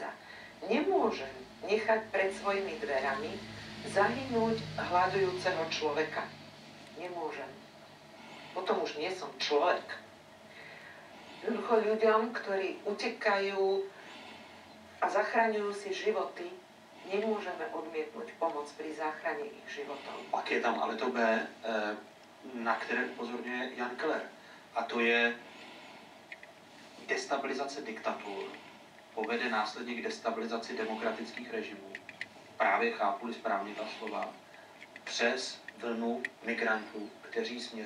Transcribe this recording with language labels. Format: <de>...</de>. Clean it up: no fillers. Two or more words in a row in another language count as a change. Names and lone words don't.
<sk>Nemôžem nechať pred svojimi dverami zahynúť hľadujúceho človeka. Nemôžem. Potom už nie som človek. Jednoducho ľuďom, ktorí utekajú a zachraňujú si životy, nemôžeme odmietnúť pomoc pri záchrane ich životov.</sk> <cs>Pak je tam ale to B, na které upozorňuje Jan Keller. A to je destabilizace diktatur povede následně k destabilizaci demokratických režimů. Právě chápu-li správně ta slova, přes vlnu migrantů, kteří směřují do Evropy.</cs>